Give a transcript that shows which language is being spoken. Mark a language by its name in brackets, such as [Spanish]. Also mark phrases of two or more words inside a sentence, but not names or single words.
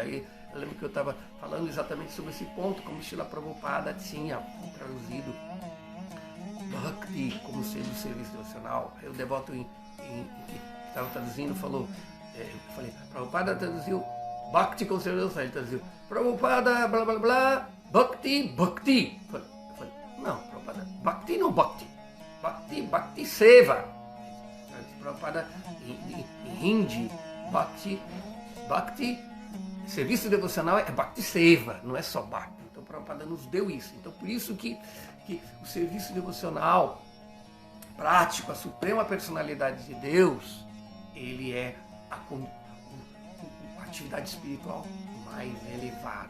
[Portuguese] Aí eu lembro que eu estava falando exatamente sobre esse ponto, como Srila Prabhupada tinha traduzido Bhakti como sendo serviço devocional. Aí o devoto que estava traduzindo falou, eu falei, Prabhupada traduziu Bhakti como serviço devocional. Ele traduziu Prabhupada, blá blá blá, Bhakti. Eu falei, não, Prabhupada, Bhakti não Bhakti. [Hindi] भक्ति सेवा. [Portuguese] Prabhupada em hindi, Bhakti, serviço devocional é [Hindi] भक्ति सेवा, [Portuguese] não é só Bhakti. Então Prabhupada nos deu isso. Então por isso que o serviço devocional prático, a suprema personalidade de Deus, ele é a atividade espiritual mais elevada.